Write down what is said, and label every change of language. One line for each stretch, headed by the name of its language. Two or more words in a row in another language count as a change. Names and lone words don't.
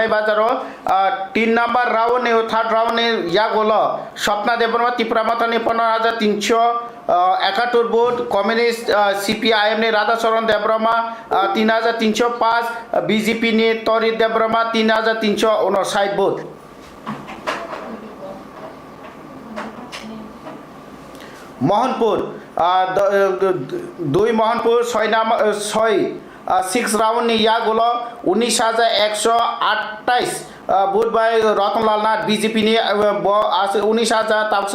Bodo: बाजार 3 नंबर राउंड ने 3rd राउंड ने यागोलो स्वप्ना देबरमा त्रिपुरा माथानि 15,371 वोट कम्युनिस्ट सीपीआईएम ने राधाचरण देबरमा 3,305 बीजेपी ने तोरी देबरमा 3,359 वोट मोहनपुर 2 मोहनपुर 6 राउंड ने यागुलो 19,128 वोट बाय रतनलाल नाथ बीजेपी ने 19,000 ताबसु